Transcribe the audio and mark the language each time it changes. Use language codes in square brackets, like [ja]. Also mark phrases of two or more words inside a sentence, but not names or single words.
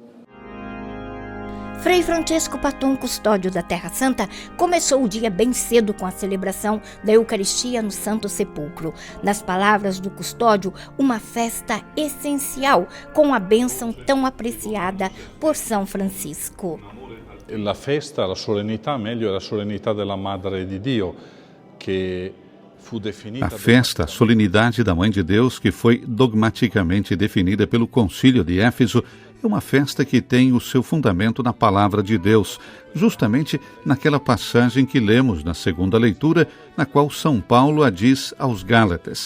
[pt] Frei Francesco Paton, custódio da Terra Santa, começou o dia bem cedo com a celebração da Eucaristia no Santo Sepulcro. Nas palavras do custódio, uma festa essencial, com a bênção tão apreciada por São Francisco. [it] La festa, la solennità, meglio, è la solennità della Madre di Dio, che fu definita... [pt] A festa, a solenidade da Mãe de Deus, que foi dogmaticamente definida pelo Concílio de Éfeso, é uma festa que tem o seu fundamento na Palavra de Deus, justamente naquela passagem que lemos na segunda leitura, na qual São Paulo a diz aos Gálatas.